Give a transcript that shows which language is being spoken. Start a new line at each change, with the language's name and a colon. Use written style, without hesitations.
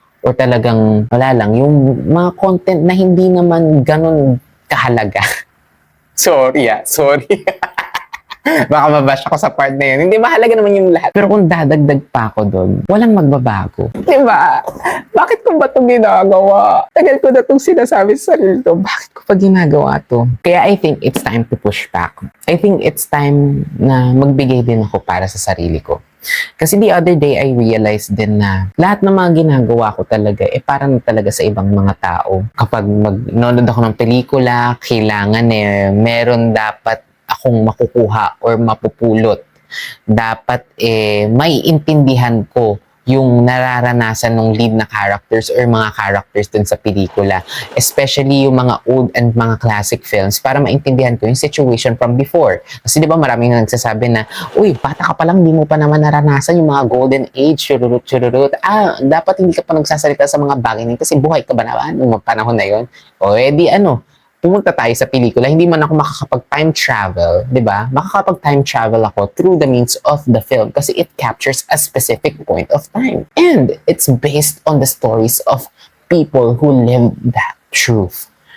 Filipino: or talagang wala lang, yung mga content na hindi naman ganun kahalaga.
English: Sorry.
Filipino: Baka mabash ako sa part na yun. Hindi, mahalaga naman yung lahat. Pero kung dadagdag pa ako doon, walang magbabago. Diba? Bakit ko ba itong ginagawa? Tagal ko na itong sinasabi sa sarili ko. Bakit ko pa ginagawa to? Kaya
English: I think it's time to push back. I think it's time
Filipino: na magbigay din ako para sa sarili ko. Kasi
English: the other day, I realized
Filipino: din na lahat ng mga ginagawa ko talaga, parang talaga sa ibang mga tao. Kapag nanonood ako ng pelikula, kailangan meron dapat akong makukuha or mapupulot. Dapat maiintindihan ko yung nararanasan ng lead na characters or mga characters dun sa pelikula. Especially yung mga old and mga classic films para maintindihan ko yung
English: situation from before.
Filipino: Kasi di ba maraming nagsasabi na, uy, bata ka pa lang, di mo pa naman naranasan yung mga golden age, chururut. Dapat hindi ka pa nagsasalita sa mga bagay na kasi buhay ka ba naman nung panahon na yun? O edi pumunta tayo sa pelikula, hindi man ako makakapag-time travel, di ba? Makakapag-time travel ako
English: through the means of the film
Filipino: kasi
English: it captures a specific point of time. And it's based on the stories of people who lived that truth.